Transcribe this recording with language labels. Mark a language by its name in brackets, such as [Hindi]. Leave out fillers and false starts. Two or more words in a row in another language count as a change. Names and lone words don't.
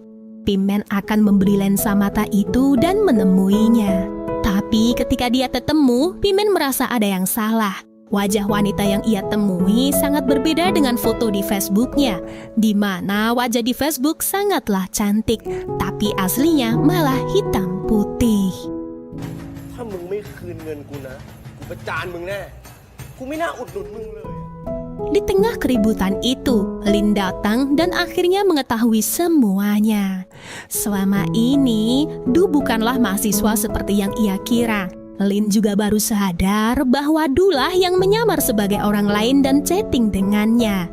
[Indonesian] Pimen akan membeli lensa mata itu dan menemuinya. Tapi ketika dia ketemu, Pimen merasa ada yang salah. Wajah wanita yang ia temui sangat berbeda dengan foto di Facebooknya, di mana wajah di Facebook sangatlah cantik, tapi aslinya malah hitam putih. [Thai] ถ้ามึงไม่คืนเงินกูนะกูประจานมึงแน่กูไม่น่าอุดหนุนมึงเลย [Indonesian] Di tengah keributan itu, Lin datang dan akhirnya mengetahui semuanya. Selama ini, Du bukanlah mahasiswa seperti yang ia kira. Lin juga baru sadar bahwa Du lah yang menyamar sebagai orang lain dan chatting dengannya.